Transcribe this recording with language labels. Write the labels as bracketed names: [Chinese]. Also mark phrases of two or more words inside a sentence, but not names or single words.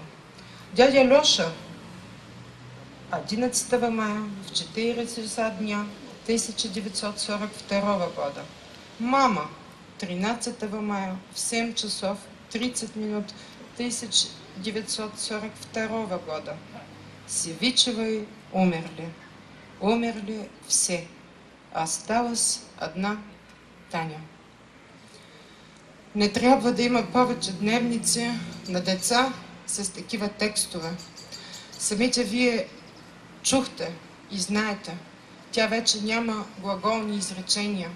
[Russian] Дядя Леша 11 мая в 40 дня 1942 года. Мама 13 мая в 7 часов 30 минут 1942 года. Севичева умерли. Умерли все. Осталась една Таня. [Bulgarian] Не трябва да има повече дневници на деца с такива текстове. Самите вие чухте и знаете, тя вече няма глаголни изречения.